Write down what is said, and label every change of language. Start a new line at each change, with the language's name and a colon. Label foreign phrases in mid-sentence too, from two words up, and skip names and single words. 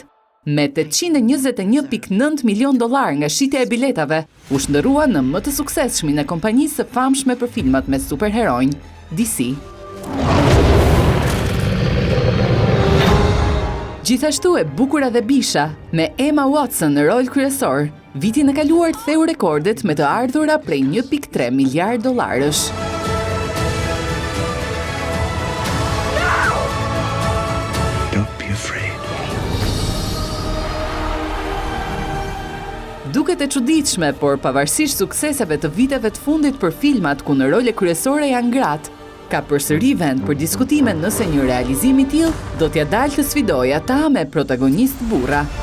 Albanian: Me $821.9 milion nga shitja e biletave, u shndërrua në më të suksesshmin e kompanisë së famshme për filmat me superheronj, DC. Gjithashtu e bukura dhe bisha, me Emma Watson në rol kryesor, vitin e kaluar theu rekordet me të ardhura prej $1.3 miliard.
English: Don't be afraid.
Albanian: Duket e çuditshme, por pavarësisht sukseseve të viteve të fundit për filmat ku në role kryesore janë gratë, ka përsëri vend për diskutime nëse një realizim I tillë do t'ja dalë të sfidojë ata me protagonist burra.